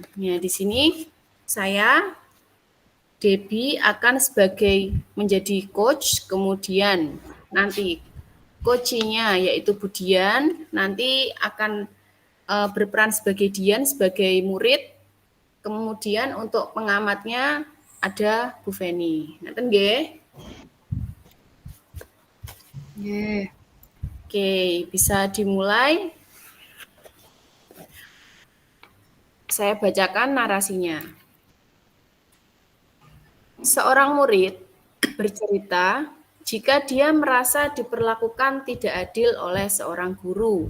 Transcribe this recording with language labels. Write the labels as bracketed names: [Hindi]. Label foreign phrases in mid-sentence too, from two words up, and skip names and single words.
[Indonesian] Ya, di sini saya Debbie akan sebagai menjadi coach, kemudian nanti coachingnya yaitu Bu Dian nanti akan berperan sebagai Dian sebagai murid, kemudian untuk pengamatnya ada Bu Feni. [Balinese] Nanten nggih? Nggih. [Indonesian] Oke, bisa dimulai. Saya bacakan narasinya. Seorang murid bercerita jika dia merasa diperlakukan tidak adil oleh seorang guru.